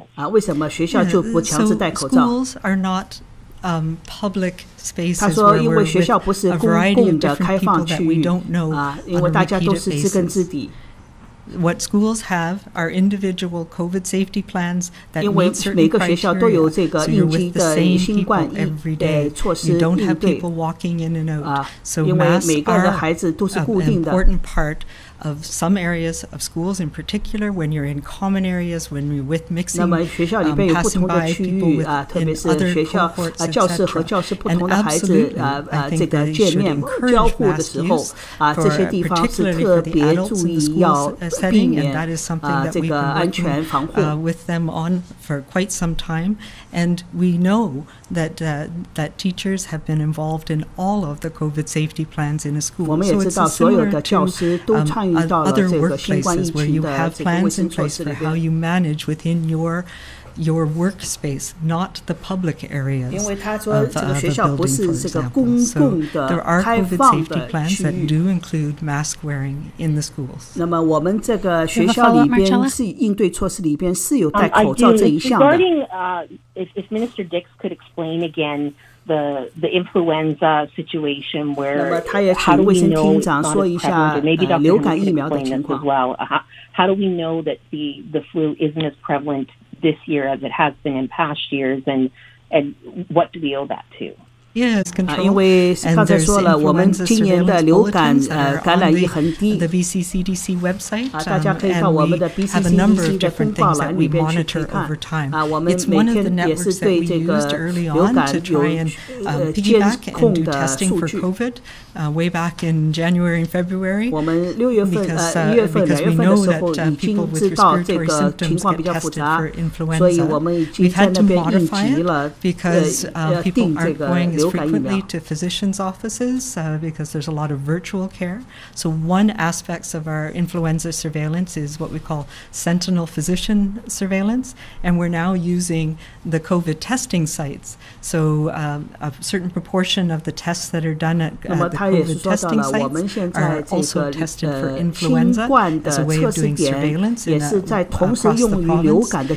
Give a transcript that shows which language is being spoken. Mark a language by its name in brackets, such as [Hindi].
[Chinese] 为什么学校就不强制戴口罩？ [English] Schools are not public spaces [Chinese] 他说因为学校不是公共的开放区域因为大家都是知根知底。 [English] What schools have are individual COVID safety plans that meet certain criteria. So you're with the same people every day. You don't have people walking in and out. So masks are an important part of some areas of schools, in particular when you're in common areas, when you're with mixing, passing by people in other cohorts, etc. And absolutely, I think that you should encourage mask use, particularly for the adults in the schools setting, and that is something that we've been working with them on for quite some time. And we know that that teachers have been involved in all of the COVID safety plans in a school. So it's similar to other workplaces where you have plans in place for how you manage within your workspace, not the public areas of the building, for example. So there are COVID safety plans that do include mask wearing in the schools. [Chinese] 那么我们这个学校里边是应对措施里边是有戴口罩这一项的。 [English] Regarding if Minister Dix could explain again the influenza situation where [Chinese] 那么他也请卫生厅长说一下流感疫苗的情况。 [English] How do we know that the flu isn't as prevalent this year as it has been in past years, and what do we owe that to? Yes, control. [Chinese] 因为刚才说了，我们今年的流感感染率很低。 [English] The BCCDC website, [Chinese] 大家可以到我们的 BCCDC 的公告栏里边去看。我们每天也是对这个流感有监控的数据。 [English] Way back in January and February, [Chinese] 我们6月份、1月份、2月份的时候已经知道这个情况比较复杂，所以我们已经在那边应急了，定这个流感疫苗。 [English] to physicians' offices because there's a lot of virtual care. So one aspect of our influenza surveillance is what we call sentinel physician surveillance, and we're now using the COVID testing sites. So a certain proportion of the tests that are done at the COVID testing sites are also tested for influenza as a way of doing surveillance across the province.